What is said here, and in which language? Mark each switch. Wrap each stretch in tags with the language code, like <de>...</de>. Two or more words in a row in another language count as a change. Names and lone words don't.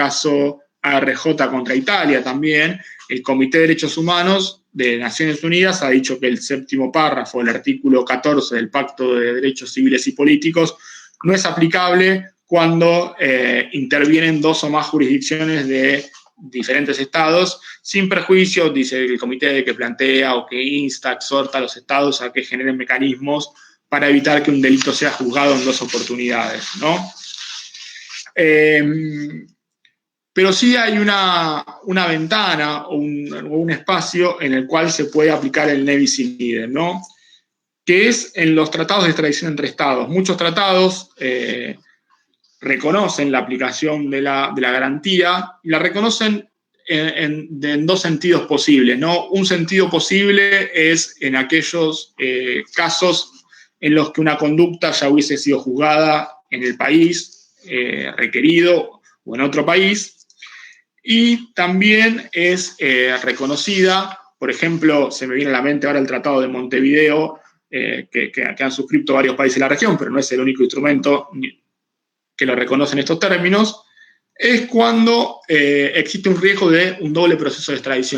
<es>caso ARJ contra Italia también, el Comité de Derechos Humanos de Naciones Unidas ha dicho que el séptimo párrafo del artículo 14 del Pacto de Derechos Civiles y Políticos no es aplicable cuando intervienen dos o más jurisdicciones de diferentes estados, sin perjuicio, dice el comité, que plantea o que insta, exhorta a los estados a que generen mecanismos para evitar que un delito sea juzgado en dos oportunidades, ¿no? Pero sí hay una ventana o un espacio en el cual se puede aplicar el</es> <la>ne bis in idem,</la> <es>¿no? Que es en los tratados de extradición entre estados. Muchos tratados reconocen la aplicación de la garantía y la reconocen en dos sentidos posibles, ¿no? Un sentido posible es en aquellos casos en los que una conducta ya hubiese sido juzgada en el país requerido o en otro país, y también es reconocida, por ejemplo, se me viene a la mente ahora el Tratado de Montevideo, que han suscrito varios países de la región, pero no es el único instrumento que lo reconoce en estos términos, es cuando existe un riesgo de un doble proceso de extradición.</es>